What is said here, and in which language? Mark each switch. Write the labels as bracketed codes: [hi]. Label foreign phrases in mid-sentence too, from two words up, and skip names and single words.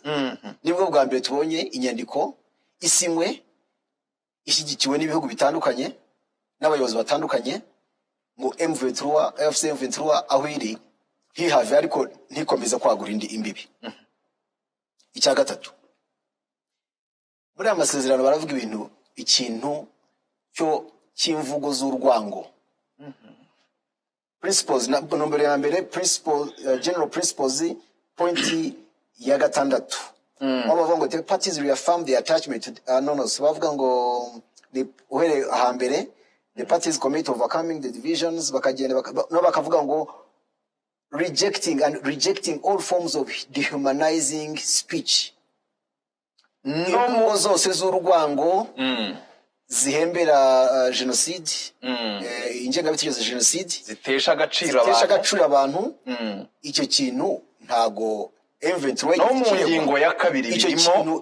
[rw] Nibwo bwa mbere tubonye inyandiko isinywe ishyigikiwe n'ibihugu bitandukanye n'abayobozi batandukanye ngo M23 AFC M23 aho iri hihave ariko ntikomeza kwagura imbibi. Icya gatatu muri amasezerano baravuga ikintu cyo cy'imvugo z'urwango. [en] Principles number [rw] ya mbere [en] general principles point [rw] ya gatandatu. Bavuga ngo [en] the parties reaffirm their attachment to [rw] bavuga ngo ni uhere ahambere [en] the parties commit to overcoming the divisions [rw] bakagenda bakavuga ngo [en] rejecting all forms of dehumanizing speech. [rw] No zose z'urwango zihembera genocide, ingengabitekerezo genocide zitesha agaciro abantu. Icyo kintu ntago M23 no mu ngingo ya kabiri birimo